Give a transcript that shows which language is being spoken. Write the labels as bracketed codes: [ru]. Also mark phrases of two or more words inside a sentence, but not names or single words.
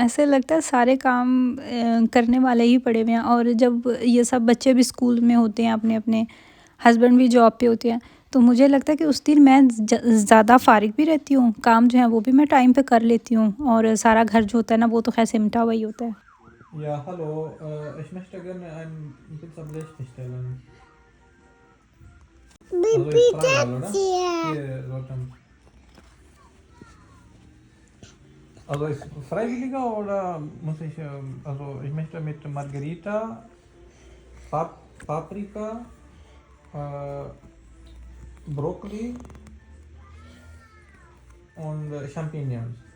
[ur] ایسے لگتا ہے سارے کام کرنے والے ہی پڑے ہوئے ہیں. اور جب یہ سب بچے بھی اسکول میں ہوتے ہیں، اپنے اپنے ہسبینڈ بھی جاب پہ ہوتے ہیں، تو مجھے لگتا ہے کہ اس دن میں زیادہ فارغ بھی رہتی ہوں. کام جو ہے وہ بھی میں ٹائم پہ کر لیتی ہوں، اور سارا گھر جو ہوتا ہے نا وہ تو خیر سمٹا ہوا ہی ہوتا ہے. [de] Ja, hallo. Ich möchte gerne ein Pizza Blech bestellen. Also ist Freiwahl, oder? Hier, Leute. Also ist freiwilliger oder muss ich, also ich möchte mit Margarita, Paprika, äh, Brokkoli und Champignons.